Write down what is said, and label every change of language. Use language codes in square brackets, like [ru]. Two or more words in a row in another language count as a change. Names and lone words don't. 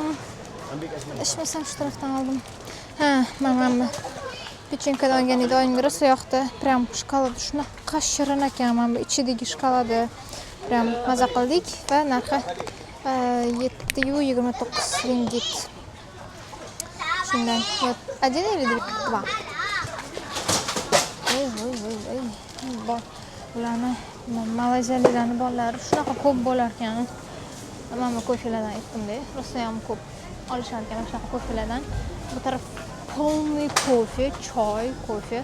[uz] Ishmasam shu tarafdan oldim. Mana pechenkadan olgan edi oyimga rosa yoqdi. Prям shokolad shunaqa shirin ekan. Mana bu ichidagi shokoladi prям maza qildik va narxi 7.29 ringgit. [ru] Shundan один или два? [uz] Voy. Ularni Malayziyaliklarning bolalari shunaqa ko'p bo'lar ekan. Mana bu ko'chalardan aytdim-da, rosa ham ko'p. olishar ekan mana shunaqa ko'rpalardan. Bu taraf полный kofe, choy, kofe.